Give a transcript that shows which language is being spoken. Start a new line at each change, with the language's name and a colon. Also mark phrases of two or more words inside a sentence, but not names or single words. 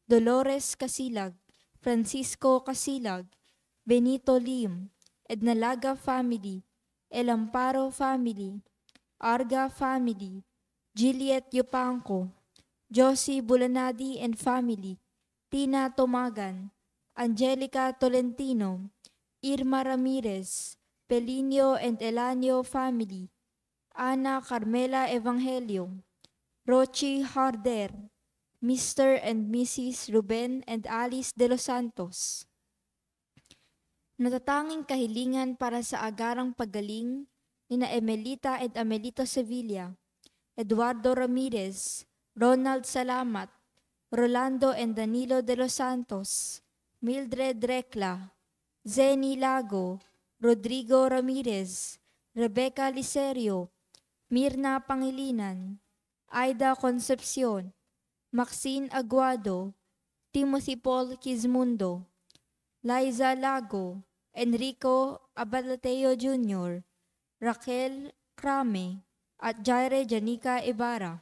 English: Dolores Casilag, Francisco Casilag, Benito Lim, Ednalaga family, El Amparo family, Arga family, Juliet Yupanco, Josie Bulanadi and family, Tina Tomagan, Angelica Tolentino, Irma Ramirez, Pelinio and Elanio family, Ana Carmela Evangelio, Rochi Harder, Mr. and Mrs. Ruben and Alice de los Santos.
Filipino: Natatanging kahilingan para sa agarang paggaling ni na Emelita and Amelito Sevilla, Eduardo Ramirez, Ronald Salamat, Rolando and Danilo de los Santos, Mildred Recla, Zeni Lago, Rodrigo Ramirez, Rebecca Licerio, Mirna Pangilinan, Aida Concepcion, Maxine Aguado, Timothy Paul Quizmundo, Liza Lago, Enrico Abalateo Jr., Raquel Crame, at Jaire Janica Ibarra.